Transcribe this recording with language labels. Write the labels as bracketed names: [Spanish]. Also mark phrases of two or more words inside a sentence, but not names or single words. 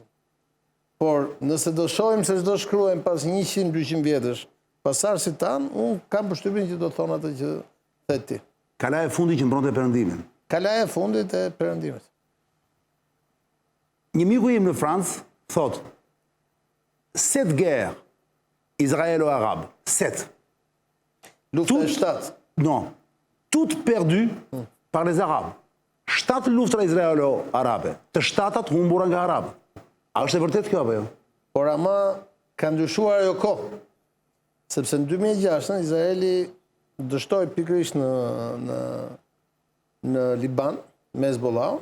[Albanian] Por nëse do shohim se çdo shkruajmë pas 100-200 vjetësh, pas arsit tanë, unë kam përshtypjen që do thonë atë që thet ti. Kala e fundit që mbronte perëndimin. Kala e fundit e perëndimit. Një miku im në Francë thot 7 [French] guerre israélo-arabe. [Albanian] 7. Lufta e 7. [French] Non. Toutes perdues par les Arabes. [Albanian] 7 luftra israelo-arabe. Të 7 humbura nga arabët. A është e vërtet kjo apo jo? Por ama ka ndryshuar ajo kohë. Sepse në 2006 Izraeli dështoi pikërisht në Liban me Hezbollah.